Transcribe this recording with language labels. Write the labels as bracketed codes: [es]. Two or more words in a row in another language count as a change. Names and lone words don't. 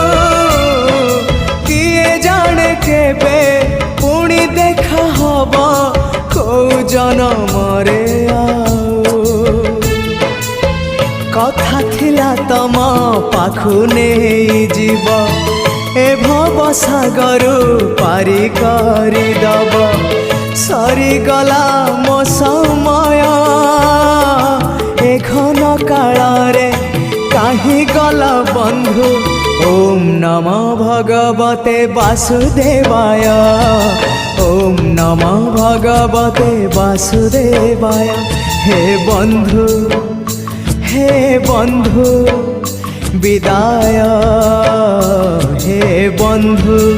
[or] କିଏ ଜାଣେ କେବେ ପୁଣି ଦେଖା ହବ କୋ ଜନମରେ କଥା ଥିଲା ତମ ପାଖୁ ନହିଁ ଜୀବ ଏ ଭବ ସାଗର ପାରି କରି ଦବ ସରି ଗଲା ମୋ ସମୟ ଏ ଘନ କାଳ ରେ କାହି ଗଲା ବନ୍ଧୁ। [sa] ओम नमो भगवते वासुदेवाय ओम नमो भगवते वासुदेवाय। [or] ହେ ବନ୍ଧୁ ବିଦାୟ ହେ ବନ୍ଧୁ।